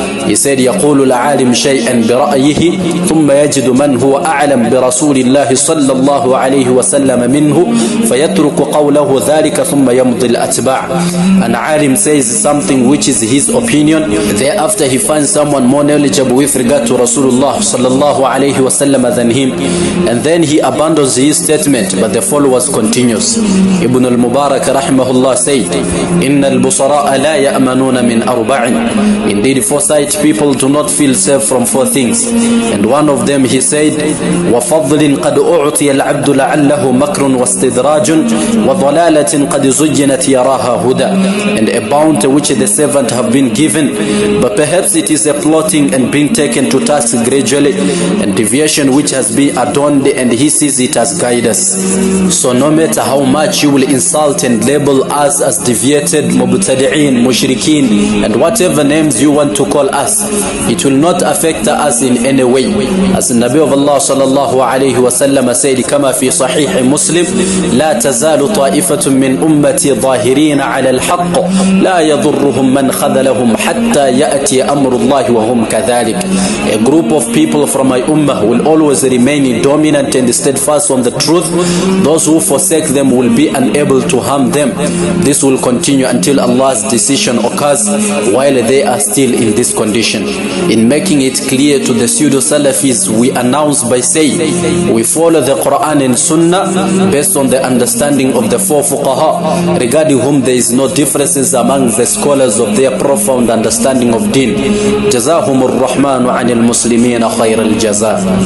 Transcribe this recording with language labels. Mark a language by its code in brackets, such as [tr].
[en] He said, [ar] يقول العالم شيئا برأيه ثم يجد من هو أعلم برسول الله صلى الله عليه وسلم منه فيترك قوله ذلك ثم يمضي الأتباع. [en] An alim says something which is his opinion, thereafter he finds someone more knowledgeable with regard to Rasulullah sallallahu alayhi wasallam than him, and then he abandons his statement, but the followers continues. Ibn al-Mubarak rahimahullah said, [ar] إن البصراء لا يأمنون من أربع. [en] Indeed, foresight people do not feel safe from four things, and one of them he said, [ar] وفضل قد أعطي العبد لعله مكر واستدراج وضلالة قد زينت يراها هدى. [en] And a bounty which the servant have been given, but perhaps it is a plotting and being taken to task gradually, and deviation which has been adorned, and he sees it as guidance. So no matter how much you will insult and label us as deviated, mubtadi'een, mushrikeen, and whatever names you want to call us, it will not affect us in any way. As the Nabi of Allah sallallahu alayhi wa sallam said, [ar] كما في صحيح مسلم, لا تزال طائفة من أمتي ظاهرين على الحق لا يضرهم من خذلهم حتى يأتي أمر الله وهم كذلك. [en] A group of people from my ummah will always remain dominant and steadfast on the truth. Those who forsake them will be unable to harm them. This will continue until Allah's decision occurs, while they are still in this condition. In making it clear to the pseudo-Salafis, we announce by saying, we follow the Quran and Sunnah based on the understanding of the four fuqaha, regarding whom there is no differences among the scholars of their profound understanding of deen. [ar] جزاهم الرحمن عن المسلمين خير الجزاء.